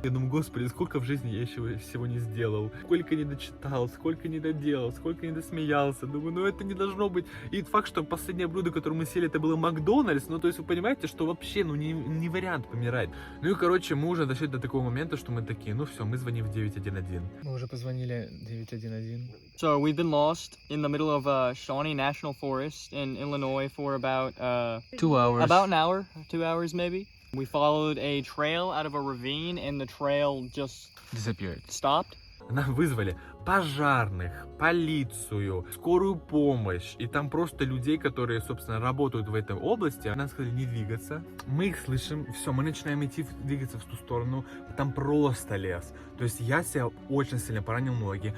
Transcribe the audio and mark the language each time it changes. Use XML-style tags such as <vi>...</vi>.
<ru>Я думаю, господи, сколько в жизни я еще всего не сделал, сколько не дочитал, сколько не доделал, сколько не досмеялся, думаю, ну это не должно быть. И факт, что последнее блюдо, которое мы сели, это было Макдональдс. Ну, то есть вы понимаете, что вообще, ну, не вариант помирать. Ну и, короче, мы уже дошли до такого момента, что мы такие, ну все, мы звоним в 911. Мы уже позвонили 911.</ru> <en>So we've been lost in the middle of Shawnee National Forest in Illinois for about 2 hours. about an hour, 2 hours maybe. We followed a trail out of a ravine, and the trail just Disappeared. stopped.</en> <ru>Нам вызвали пожарных, полицию, скорую помощь. И там просто людей, которые, собственно, работают в этой области. Нам сказали не двигаться. Мы их слышим. Все, мы начинаем двигаться в ту сторону. Там просто лес. То есть я себя очень сильно поранил ноги.</ru>